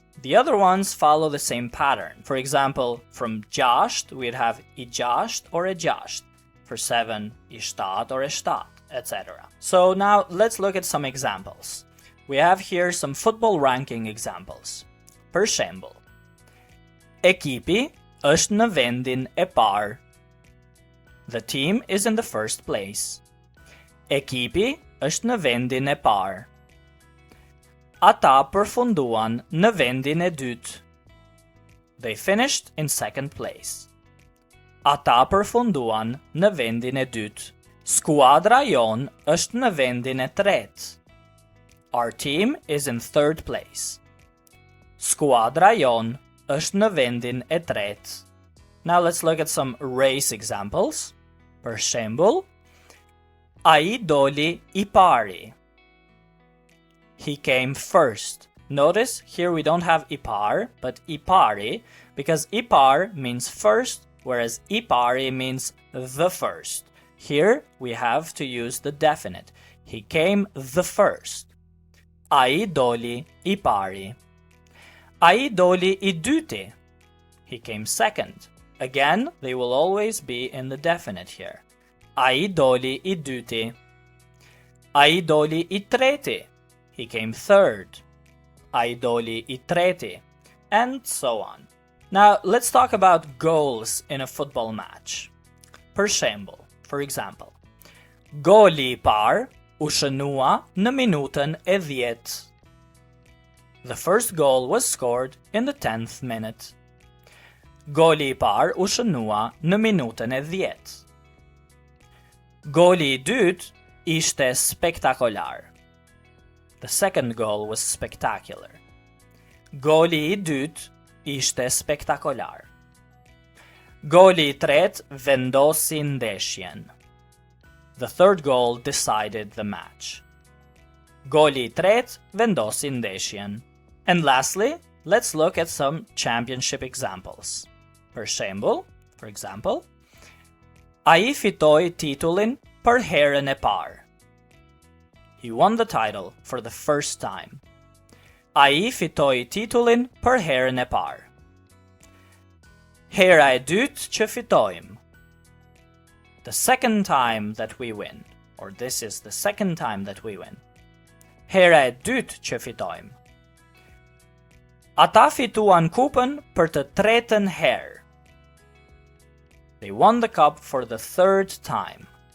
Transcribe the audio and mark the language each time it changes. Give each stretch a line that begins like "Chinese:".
English: The other ones follow the same pattern. For example, from gjasht, we'd have I gjasht or e gjasht. For seven, I shtat or e shtat, etc. So now let's look at some examples. We have here some football ranking examples.
Albanian: Per shembull, ekipi është në vendin e parë.
English: The team is in the first place.
Albanian: Ekipi është në vendin e parë. Ata përfunduan në vendin e dytë.
English: They finished in second place.
Albanian: Ata përfunduan në vendin e dytë. Skuadra jon është në vendin e tretë.
English: Our team is in third place.
Albanian: Skuadra jon është në vendin e tretë.
English: Now let's look at some race examples.
Albanian: Per shembull, ai doli I pari.
English: He came first. Notice here we don't have I par, but I pari, because I par means first, whereas I pari means the first. Here we have to use the definite. He came the first.
Albanian: Ai doli I pari. Ai doli I dyti.
English: He came second. Again, they will always be in the definite here.
Albanian: Ai doli I dyti. Ai doli I treti.
English: He came third.
Albanian: Ai doli I treti.
English: And so on. Now, let's talk about goals in a football match.
Albanian: Per shembull,
English: for example,
Albanian: goli I par u shënua në minutën e 10.
English: The first goal was scored in the 10th minute.
Albanian: Goli I par u shënua në minutën e 10. Goli I dytë ishte spektakolar.
English: The second goal was spectacular.
Albanian: Goli I dytë ishte spektakolar. Goli I tretë vendosi ndeshjen.
English: The third goal decided the match.
Albanian: Goli I tretë vendosi ndeshjen.
English: And lastly, let's look at some championship examples.
Albanian: Per shembull,
English: for example,
Albanian: ai fitoi titullin për herën e parë.
English: He won the title for the first time.
Albanian: Ai fitoi titullin për herën e parë. Hera e dytë që fitojmë.
English: The second time that we win, or this is the second time that we win.
Albanian: Hera e dytë që fitojmë. Ata fituan kupën për të tretën herë.
English: They won the cup for the third time.